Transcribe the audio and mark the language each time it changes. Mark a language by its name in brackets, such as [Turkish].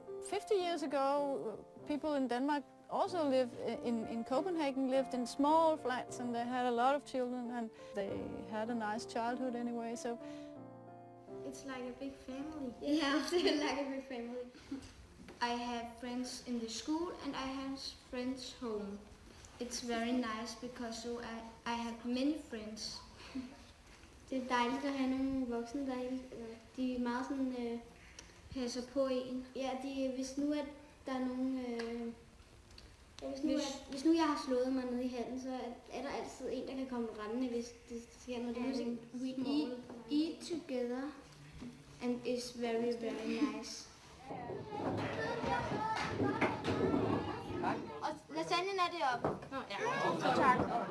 [English] 50 years ago, people in Denmark also lived in Copenhagen, lived in small flats, and they had a lot of children, and they had a nice childhood anyway. So It's like a big family. Yeah, like a big family. I have friends in the school and I have friends home. It's very nice because I have many friends. [Danish] Det er dejligt at have nogle voksne, de er meget sådan, passer på en. Ja, hvis nu at der er nogen... Hvis nu jeg har slået mig ned i handen, så er der altid en, der kan komme rendende, hvis det sker noget. [English] We eat together, and it's very, very nice. [Danish] Og lasagnen er deroppe. Ja. Tak.